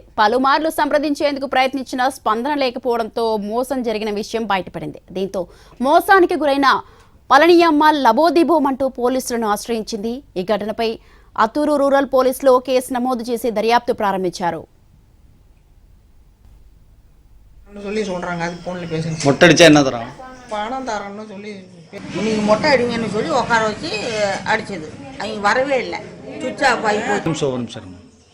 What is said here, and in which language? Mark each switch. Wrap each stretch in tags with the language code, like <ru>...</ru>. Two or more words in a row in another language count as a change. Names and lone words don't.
<te>పలుమార్లు సంప్రదించేందుకు ప్రయత్నించినా స్పందన లేకపోవడంతో మోసం జరిగిన విషయం బయటపడింది. దీంతో మోసానికి గురైన పళనియమ్మ లబోదిబోమంటూ పోలీసులను ఆశ్రయించింది. ఈ ఘటనపై అత్తూరు రూరల్ పోలీసులో కేసు నమోదు చేసి దర్యాప్తు ప్రారంభించారు.</te> <ta>மொட்டடிச்சா என்ன தரோம்? பணம் தரேன்னு சொல்லி நீங்கள் மொட்டை அடிங்கன்னு சொல்லி உட்கார வச்சு அடிச்சது. அவங்க வரவே இல்லை.</ta> <en>switch off</en> <ta>ஆகி போச்சு. ஒரு நிமிஷம்</ta>